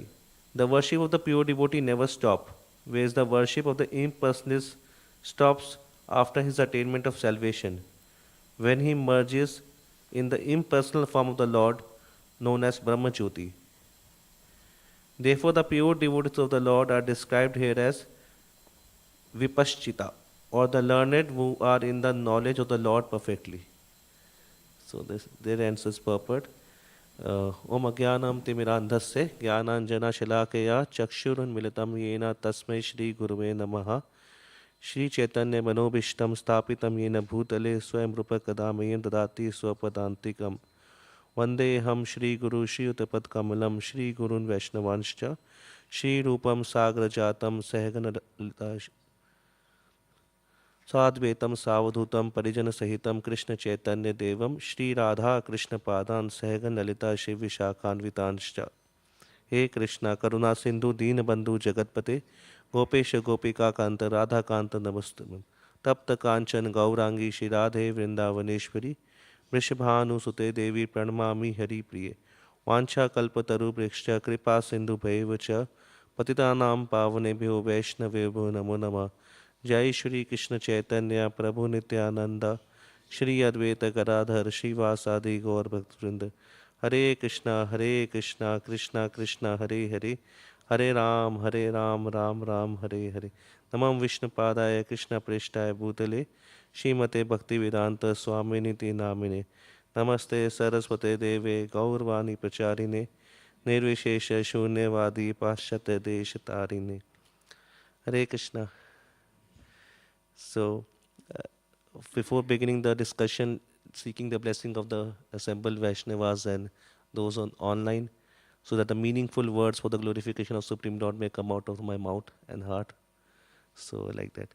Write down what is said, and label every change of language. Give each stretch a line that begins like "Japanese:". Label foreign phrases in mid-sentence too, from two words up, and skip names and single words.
English: The worship of the pure devotee never stops, whereas the worship of the impersonalist stops after his attainment of salvation, when he merges in the impersonal form of the Lord known as Brahmajyoti. Therefore, the pure devotees of the Lord are described here as Vipaschita, or the learned who are in the knowledge of the Lord perfectly. So there ends this purport.
Sanskrit: ओम् अज्ञानं तिमिरान्धस्य ज्ञानाञ्जन शलाकया चक्षुरुन्मीलितं येन तस्मै श्री गुरवे नमः श्री चैतन्य मनोऽभीष्टं स्थापितं येन भूतले स्वयं रूप कदा मह्यं ददाति स्वपदान्तिकम् वन्दे हं श्री गुरु श्री युतपद कमलं श्री गुरून् वैष्णवांश्च श्री रूपं साग्र जातं सहगण साद्वैतम सावधूतम परिजन सहितम कृष्ण चैतन्य देवम श्री राधा कृष्ण पादान सहगन ललिता शिव विशाखान्वितांश्च हे कृष्णा करुणा सिंधु दीन बंधु जगतपते गोपेश गोपिका कांत राधा कांत नमस्तुभ्यं तप्त कांचन गौरांगी श्री राधे वृंदावनेश्वरी वृषभानुसुते देवी प्रणमामि हरि प्रिये वांछा कल्पतरुभ्यश्च कृपा सिंधुभैव च पतितानां पावनेभ्यो वैष्णवेभ्यो नमो नमः। जय श्री कृष्ण चैतन्य प्रभु नित्यानंद, श्री अद्वैत गदाधर श्रीवासादि गौर भक्तवृंद। हरे कृष्णा कृष्णा कृष्णा हरे हरे, हरे राम राम राम हरे हरे। नमः विष्णुपादाय कृष्ण प्रेष्ठाय भूतले, श्रीमते भक्तिवेदांत स्वामिनिति नामिने। नमस्ते सरस्वते देवे गौरवाणी प्रचारिणे, निर्विशेष शून्यवादी पाश्चात्य देश तारिणे।
English: Hare Krishna. So, before beginning the discussion, seeking the blessing of the assembled Vaishnavas and those on online, so that the meaningful words for the glorification of Supreme Lord may come out of my mouth and heart. So, like that.